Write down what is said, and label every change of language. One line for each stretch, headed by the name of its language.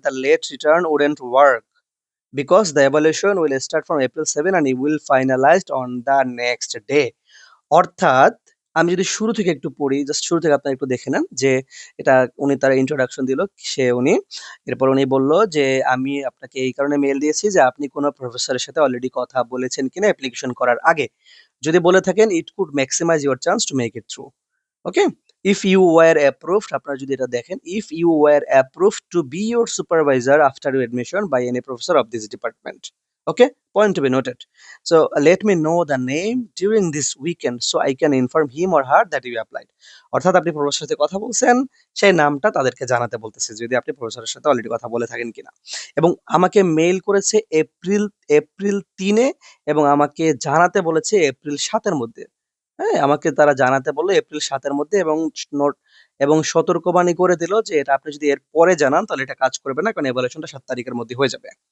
English: The late return wouldn't work because the evaluation will start from April 7 and it will finalized on the next day."
Bangla: অর্থাৎ আমি যদি শুরু থেকে একটু পড়ি, জাস্ট শুরু থেকে আপনারা একটু দেখে নেন যে এটা উনি তার ইন্ট্রোডাকশন দিল। উনি এরপর উনি বলল যে, "আমি আপনাকে এই কারণে মেইল দিয়েছি যে আপনি কোন প্রফেসরের সাথে অলরেডি কথা বলেছেন কিনা অ্যাপ্লিকেশন করার আগে। যদি বলে থাকেন
English: it could maximize your chance to make it through." Okay? If you were approved
Bangla: আপনারা যদি এটা দেখেন,
English: if you were approved to be your supervisor after your admission by any professor of this department. Okay? Point to be noted. So let me know the name during this weekend so I can inform him or her that you applied.
Bangla: অর্থাৎ আপনি প্রফেসরের সাথে কথা বলছেন, সেই নামটা তাদেরকে জানাতে বলতেছে যদি আপনি প্রফেসরের সাথে অলরেডি কথা বলে থাকেন কিনা। এবং আমাকে মেইল করেছে এপ্রিল ৩ এ এবং আমাকে জানাতে বলেছে এপ্রিল ৭ এর মধ্যে। হ্যাঁ? আমাকে তারা জানাতে বলল এপ্রিল ৭ এর মধ্যে এবং সতর্কবাণী করে দিল যে এটা আপনি যদি এর পরে জানান তাহলে এটা কাজ করবে না। কারণ evaluation টা ৭ তারিখের মধ্যে হয়ে যাবে।